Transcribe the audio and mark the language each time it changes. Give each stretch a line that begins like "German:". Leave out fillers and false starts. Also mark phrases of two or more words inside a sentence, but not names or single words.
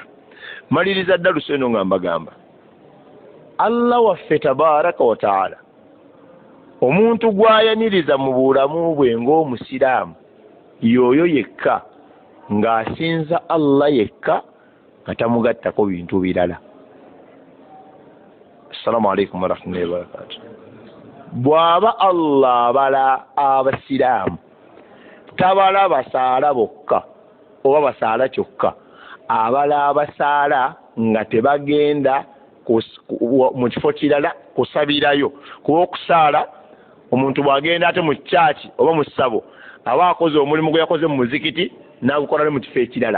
Ganda: Maliriza ddala eno nga mbagamba Allah waffe
Arabic: تبارك وتعالى
Ganda: omuntu gwayaniriza mu bulamu bwe ng'omusiraamu yoyo yekka ng'asinza Allah yekka nga tamugattako bintu birala.
Arabic: السلام عليكم ورحمة الله وبركاته.
Ganda: Bw'aba Allah abala abasiraamu tabala basaala bokka oba basaala kyokka, abala abasaala nga tebagenda mu kifo kirala kusabirayo, kuba okusaala omuntu bw'agenda ate mu kyaki oba mu ssabo aba akoze omulimu gwe yakoze mu muzikiti n'agukola ne mu kifo ekirala.